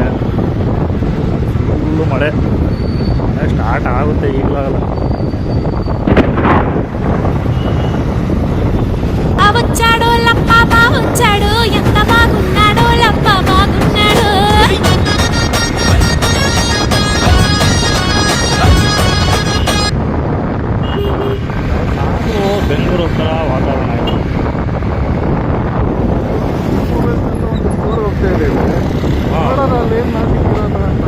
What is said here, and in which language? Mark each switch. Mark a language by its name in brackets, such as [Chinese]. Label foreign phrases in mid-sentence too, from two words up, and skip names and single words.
[Kannada] ಫುಲ್ಲು ಮಳೆ ಸ್ಟಾರ್ಟ್ ಆಗುತ್ತೆ ಈಗಲಾಗಲ್ಲ. [Telugu] వచ్చాడు లప్ప వచ్చాడు, ఎంత బాగున్నాడు లప్ప బాగున్నాడు. [Kannada] ಬೆಂಗಳೂರು ಹತ್ರ ವಾತಾವರಣ ಇದೆ. ಹೋಗ್ತಾ ಇದ್ದೀವಿ. ನೋಡೋಣ ಅಲ್ಲಿ ಏನ್ ಅಂತ.